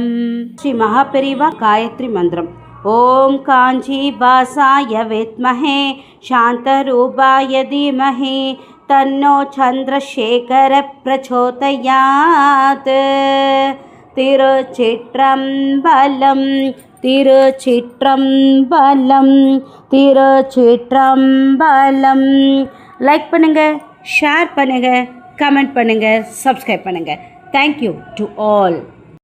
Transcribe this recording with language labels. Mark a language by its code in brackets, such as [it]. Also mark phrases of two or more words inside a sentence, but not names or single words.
[sa] श्री महापेरिवा गायत्री मन्त्रम्। ॐ काञ्चीवासाय विद्महे शान्तरूपाय धीमहि तन्नो चन्द्रशेखर प्रचोदयात्। [ta] तिरुचित्रम्बलं। तिरुचित्रम्बलं। तिरुचित्रम्बलं। லைக் பண்ணுங்க, ஷேர் பண்ணுங்க, கமெண்ட் பண்ணுங்க, சப்ஸ்கிரைப் பண்ணுங்க. [en] Thank you to all.